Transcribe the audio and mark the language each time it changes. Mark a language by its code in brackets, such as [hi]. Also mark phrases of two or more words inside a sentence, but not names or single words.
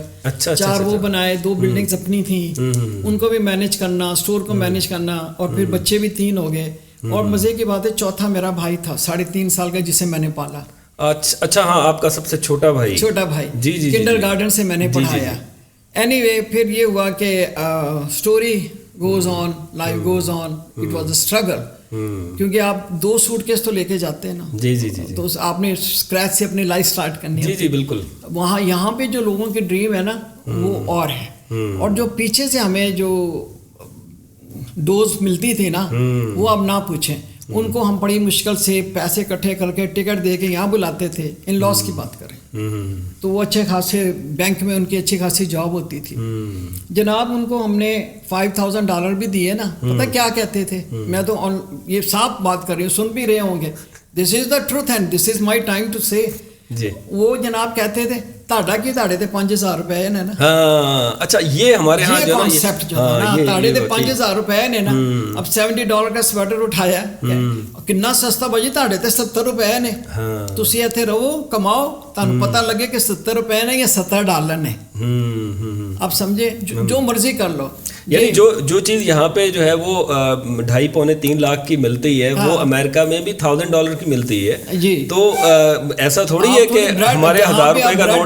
[ur] 4 وہ بنائے, 2 بلڈنگز اپنی تھیں, ان کو بھی مینیج کرنا, اسٹور کو مینیج کرنا, اور پھر بچے بھی 3 ہو گئے. اور مزے کی بات ہے, چوتھا میرا بھائی تھا 3.5 سال کا, جسے میں نے پالا. اچھا ہاں, آپ کا سب سے چھوٹا بھائی. جی کنڈر گارڈن سے میں نے پڑھایا. [en] anyway [ur] پھر یہ ہوا کہ [en] story goes on, life goes on. it was a struggle, [ur] کیونکہ آپ 2 سوٹ کیس تو لے کے جاتے ہیں نا. جی تو آپ نے اسکریچ سے اپنی [en] life start [ur] کرنی ہے. جی بالکل. وہاں یہاں پہ جو لوگوں کی ڈریم ہے نا وہ اور ہے, اور جو پیچھے سے ہمیں جو ڈوز ملتی تھی نا وہ اب نہ پوچھیں. ان کو ہم بڑی مشکل سے پیسے اکٹھے کر کے ٹکٹ دے کے یہاں بلاتے تھے. [en] in-laws [ur] کی بات کریں تو وہ اچھے خاصے بینک میں ان کی اچھی خاصی جاب ہوتی تھی. جناب ان کو ہم نے $5,000 بھی دیے نا, پتہ کیا کہتے تھے, میں تو یہ صاف بات کر رہی ہوں, سن بھی رہے ہوں گے, [en] this is the truth and this is my time to say. [ur] وہ جناب کہتے تھے [pa] تاڑا کی تاڑے تے 5,000 روپے نے نا. [ur] ہاں اچھا, یہ ہمارے ہاں جو [pa] کانسیپٹ جو نا تاڑے تے 5,000 روپے نے نا. [ur] اب $70 کا سویٹر اٹھایا, کتنا سستا بھائی, [pa] تاڑے تے 70 روپے نے. تسی ایتھے رہو کماؤ, تانوں پتہ لگے کہ 70 روپے نے یا $70 نے. [ur] آپ سمجھے, جو مرضی کر لو. یعنی جو چیز یہاں پہ جو ہے وہ 2.5-3 لاکھ کی ملتی ہے, وہ امریکہ میں بھی $1,000 کی ملتی ہے. تو ایسا تھوڑی ہے کہ ہمارے $1,000 کا نوٹ